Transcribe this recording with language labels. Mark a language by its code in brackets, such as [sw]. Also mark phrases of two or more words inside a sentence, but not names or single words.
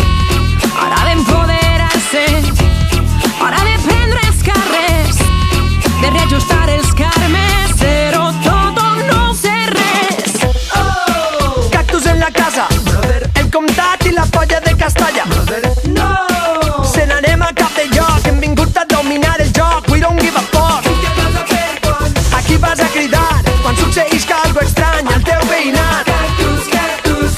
[ca] Hora d'empoderar-se, hora de prendre els carrers, de reajustar els carmes, zero tot o no ser res. Oh! Cactus en la casa, brother. El comtat i la polla de Castalla, brother. No! Se n'anem a cap de lloc, hem vingut a dominar el joc. [en] We don't give a fuck. [ca] Què vas a fer quan? A qui vas a cridar quan succeïsca algo estrany al teu veïnat? Cactus, cactus.